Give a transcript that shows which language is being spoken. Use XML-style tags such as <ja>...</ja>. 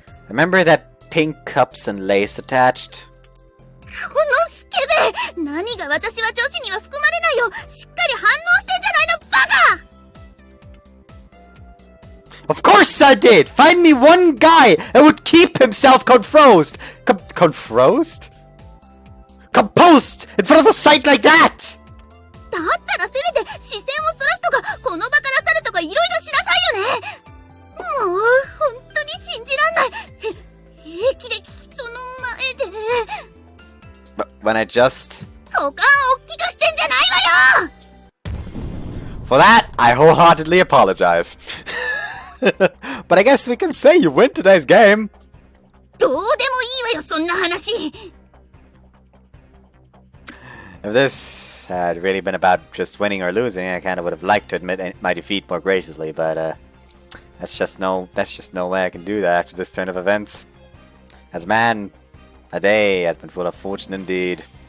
<en>Remember that pink cups and lace attached?</en> <ja>このスケベ！何が私は女子には含まれないよ！しっかり反応してんじゃないのバカ！</ja> <en>Of course I did! Find me one guy that would keep himself confrosed! Confrosed? Composed! In front of a sight like that!</en> <ja>だったらせめて視線をそらすとかこの場から去るとかいろいろしなさいよね。もう本当に信じらんない。平気で人の前で</ja> <en>But when I just...</en> <ja>股間を大きくしてんじゃないわよ。</ja> <en>For that, I wholeheartedly apologize. But I guess we can say you win today's game.</en> <ja>どうでもいいわよそんな話。</ja> <en>If this had really been about just winning or losing, I kind of would have liked to admit my defeat more graciously, but that's just no way I can do that after this turn of events. As man, a day has been full of fortune indeed.</en>